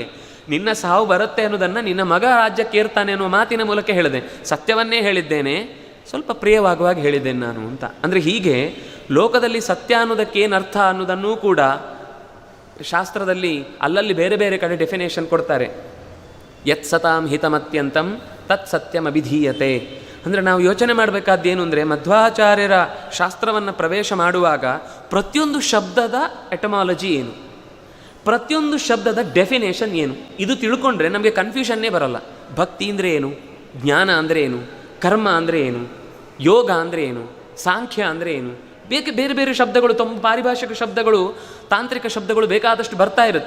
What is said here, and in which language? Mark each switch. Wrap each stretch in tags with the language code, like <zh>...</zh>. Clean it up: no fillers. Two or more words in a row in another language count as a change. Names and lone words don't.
<kn>ನಿನ್ನ ಸಾವು ಬರುತ್ತೆ ಅನ್ನೋದನ್ನು ನಿನ್ನ ಮಗ ರಾಜ್ಯಕ್ಕೆ ಏರ್ತಾನೆ ಅನ್ನುವ ಮಾತಿನ ಮೂಲಕ ಹೇಳಿದೆ. ಸತ್ಯವನ್ನೇ ಹೇಳಿದ್ದೇನೆ, ಸ್ವಲ್ಪ ಪ್ರಿಯವಾಗುವಾಗ ಹೇಳಿದ್ದೇನೆ ನಾನು ಅಂತ. ಅಂದರೆ ಹೀಗೆ ಲೋಕದಲ್ಲಿ ಸತ್ಯ ಅನ್ನೋದಕ್ಕೆ ಏನು ಅರ್ಥ ಅನ್ನೋದನ್ನೂ ಕೂಡ ಶಾಸ್ತ್ರದಲ್ಲಿ ಅಲ್ಲಲ್ಲಿ ಬೇರೆ ಬೇರೆ ಕಡೆ ಡೆಫಿನೇಷನ್ ಕೊಡ್ತಾರೆ.</kn> <sa>ಯತ್ ಸತಾಂ ಹಿತಮತ್ಯಂತಂ ತತ್ ಸತ್ಯಂ ಅಭಿಧೀಯತೆ.</sa> <kn>ಅಂದರೆ ನಾವು ಯೋಚನೆ ಮಾಡಬೇಕಾದ್ದೇನು ಅಂದರೆ, ಮಧ್ವಾಚಾರ್ಯರ ಶಾಸ್ತ್ರವನ್ನು ಪ್ರವೇಶ ಮಾಡುವಾಗ ಪ್ರತಿಯೊಂದು ಶಬ್ದದ ಎಟಮಾಲಜಿ ಏನು, ಪ್ರತಿಯೊಂದು ಶಬ್ದದ ಡೆಫಿನೇಷನ್ ಏನು, ಇದು ತಿಳ್ಕೊಂಡ್ರೆ ನಮಗೆ ಕನ್ಫ್ಯೂಷನ್ನೇ ಬರಲ್ಲ. ಭಕ್ತಿ ಅಂದರೆ ಏನು, ಜ್ಞಾನ ಅಂದರೆ ಏನು, ಕರ್ಮ ಅಂದರೆ ಏನು, ಯೋಗ ಅಂದರೆ ಏನು, ಸಾಂಖ್ಯ ಅಂದರೆ ಏನು, ಬೇರೆ ಬೇರೆ ಶಬ್ದಗಳು, ಪಾರಿಭಾಷಿಕ ಶಬ್ದಗಳು, ತಾಂತ್ರಿಕ ಶಬ್ದಗಳು ಬೇಕಾದಷ್ಟು ಬರ್ತಾ ಇರುತ್ತೆ.</kn>